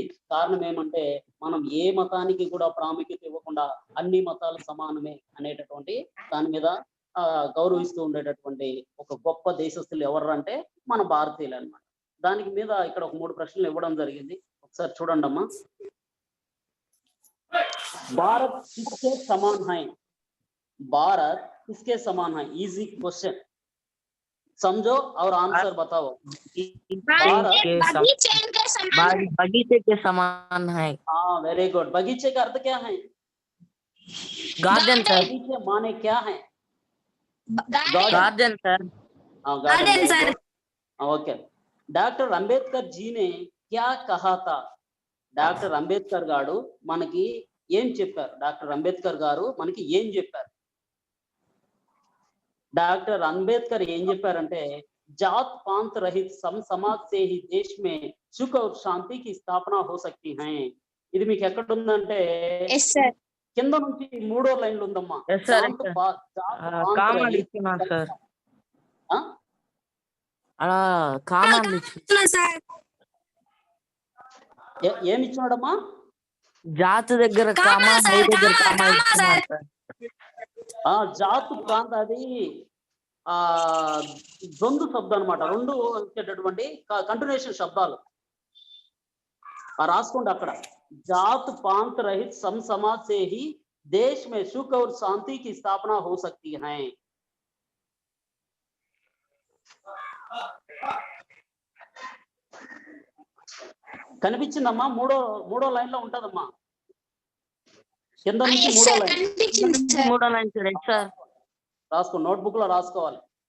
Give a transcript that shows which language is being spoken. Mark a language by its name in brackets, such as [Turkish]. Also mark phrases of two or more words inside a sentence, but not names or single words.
[Telugu] కారణం ఏమంటే, మనం ఏ మతానికి కూడా ప్రాముఖ్యత ఇవ్వకుండా అన్ని మతాలు సమానమే అనేటటువంటి దాని మీద గౌరవిస్తూ ఉండేటటువంటి ఒక గొప్ప దేశస్తులు ఎవరు అంటే మన భారతీయులు అన్నమాట. దానికి మీద ఇక్కడ ఒక 3 ప్రశ్నలు ఇవ్వడం జరిగింది, ఒకసారి చూడండి అమ్మా. [Hindi] भारत किसके समान है, भारत किसके समान है? [English] easy question, [Hindi] समझो और आंसर बताओ. बगीचे के समान है. हाँ, [English] very good. [Hindi] बगीचे का अर्थ क्या है? [English] garden sir. [Hindi] बगीचे माने क्या है? [English] garden sir. हाँ, garden sir. OK. [Hindi] डॉक्टर अंबेडकर जी ने क्या कहा था? [Telugu] డాక్టర్ అంబేద్కర్ గారు మనకి ఏం చెప్పారు? డాక్టర్ అంబేద్కర్ గారు మనకి ఏం చెప్పారు? డాక్టర్ అంబేద్కర్ ఏం చెప్పారంటే, [Hindi] जात पांत रहित सम समाज से ही देश में सुख और शांति की स्थापना हो सकती है. [Telugu] ఇది మీకు ఎక్కడ ఉందంటే కింద నుంచి 3వ లైన్లో ఉందమ్మా. ఏమి ఇచ్చినాడమ్మా? జాత్ దగ్గర కామా, హై దగ్గర కామా ఇచ్చినాడు సార్. జాత్ ప్రాంత అది ద్వంద్వ శబ్దం అనమాట. రెండు వచ్చేటటువంటి కంటిన్యూషన్ శబ్దాలు రాసుకోండి అక్కడ. [Hindi] जात पांत रहित सम समाज से ही देश में सुख और शांति की स्थापना हो सकती है. [Telugu] కనిపించిందమ్మా? మూడో లైన్ లో ఉంటదమ్మా, కింద నుంచి మూడో లైన్ రాసుకో, నోట్బుక్ లో రాసుకోవాలి.